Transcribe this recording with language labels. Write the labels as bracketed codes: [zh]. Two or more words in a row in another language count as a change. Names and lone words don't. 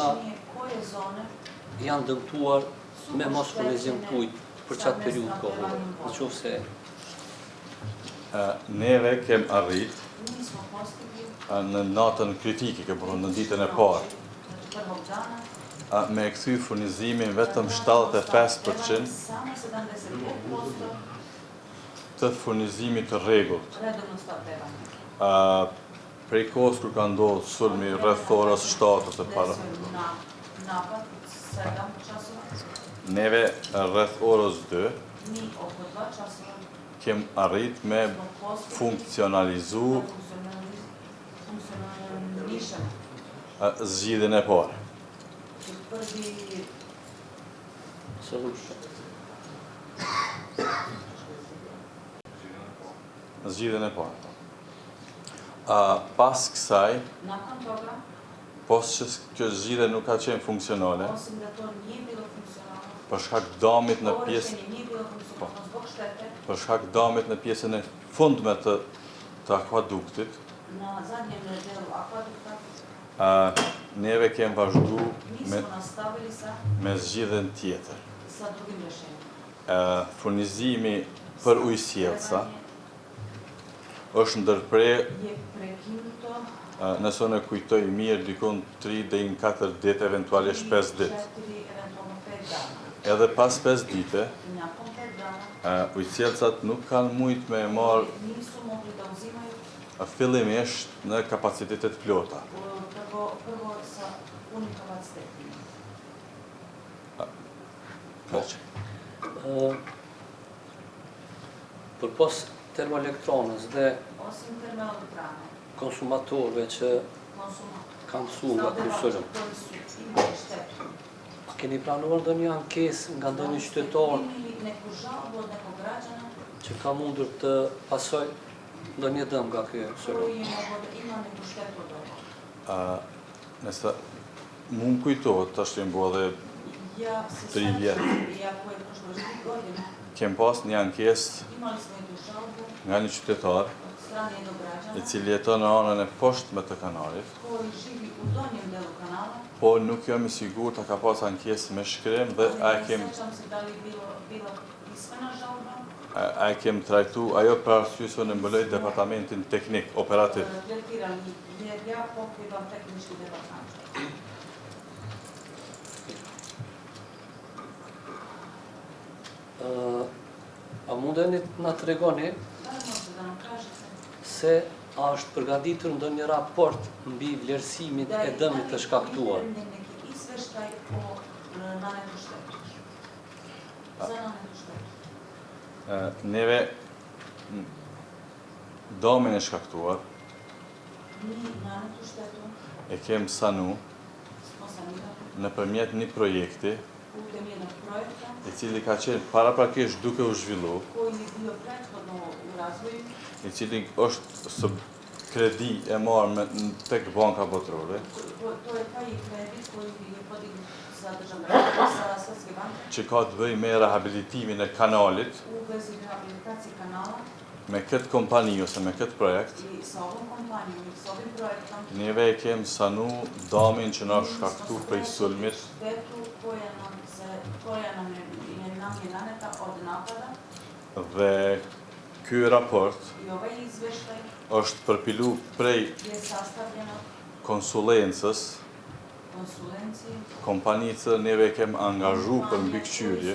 [sr] tačnije koje zone [sq] janë dëmtuar me mos furnizim të ujit për qatë periudhë kohore. Në qoftë se Neve kem arrit [sr] mi smo postigli [sq] në natën kritike, në ditën e parë, [sr] znači prvog dana [sq] me e kthy furnizimin vetëm 75% [sr] samo 75% [sq] të furnizimit të rregullt. [sr] redovno snabdevanje. [sq] Prej kohës kur ka ndodhur sulmi rreth orës 7 të para, [sr] Desio na napad 7 časova, [sq] neve rreth orës 2 [sr] mi oko 2 časova [sq] kem arrit me [sr] smo postigli [sq] funksionalizu [sr] da funkcionišemo. [sq] zgjidhjen e parë. [sr] Prvi solution. [sq] Zgjidhjen e parë. Pas kësaj, [sr] nakon toga, [sq] pos që kjo zgjidhje nuk ka qenë funksionale, [sr] osim da to nije bilo funkcionalno, [sq] për shkak damit në pjesë, [sr] Korištenje nije bilo funkcionalno zbog štete [sq] për shkak damit në pjesën e fundme të akvaduktit, [sr] na zadnjem delu akvadukta. [sq] Neve kemi vazhdu [sr] Mi smo nastavili [sq] me zgjidhjen tjetër. [sr] sa drugim rješenjem. [sq] Furnizimi për ujësjelca është ndërpre, [sr] Je prekinuto [sq] nëse unë e kujtoj mirë, dikon 3 deri në 4 ditë, eventualisht 5 ditë. [sr] 4, eventualno 5 dana. [sq] Edhe pas 5 dite, [sr] Nakon 5 dana [sq] ujësjelcat nuk kanë mujt me marë [sr] nisu mogli da uzimaju [sq] fillimisht në kapacitetet plota. [sr] prvo sa punim kapacitetima. [sq] Kaq. Përpos termoelektronës dhe [sr] Osim termoelektrane, [sq] konsumatorëve që kanë mësuar nga ky sulm, [sr] koji su imali štetu. [sq] keni planuar ndonjë ankesë nga ndonjë qytetar [sr] Primili neku žalbu od nekog građana [sq] që ka mundur të pasoj ndonjë dëm nga ky sulm? [sr] koji je mogao da ima neku štetu od ovoga. [sq] Nëse mu më kujtohet, tash që mbo dhe [sr] Ja se [sq] 3 vjetë, [sr] iako je prošlo 3 godine, [sq] kem pas një ankesë [sr] imali smo jednu žalbu [sq] nga një qytetar [sr] od strane jednog i građana [sq] cili jeton në anën e poshtme të kanalit, [sr] koji živi u donjem delu kanala. [sq] po nuk jam i sigurt ta ka pas ankesë me shkrim dhe [sr] Ne sećam se da li je bila pismena žalba. [sq] a e kem trajtu ajo për arsye se në mbëloj departamentin teknik, operativ. [sr] Tretirani jer ja pokrivam tehnički departament. [sq] A mundeni na tregoni [sr] Da li možete da nam kažete [sq] se a është përgatitur ndonjë raport mbi vlerësimin [sr] da e je [sq] dëmit të shkaktuar? [sr] pripremljen neki izveštaj o nanetu štetu? Za nanetu štetu. [sq] Neve domin e shkaktuar [sr] Mi nanetu štetu [sq] e kem sanu [sr] smo sanirali [sq] nëpërmjet një projekti [sr] putem jednog projekta [sq] i cili ka qenë paraprakisht duke u zhvillu, [sr] koji je bio prethodno u razvoju, [sq] i cili është së kredi e marrë tek banka botërore, [sr] to je taj kredit koji je podignut sa državne sa Svjetske banke [sq] që ka të bëjë me rehabilitimin e kanalit, [sr] u vezi rehabilitacije kanala [sq] me këtë kompani ose me këtë projekt, [sr] i sa ovom kompanijom i sa ovim projektom. [sq] neve e kem sanu damin që na shkaktu prej sulmit [sr] Štetu koja nam je naneta od napada [sq] dhe ky raport [sr] i ovaj izveštaj [sq] është përpilu prej [sr] je sastavljeno [sq] konsulencës, [sr] konsulencije [sq] kompanicë neve e kem angazhu për mbikëqyrje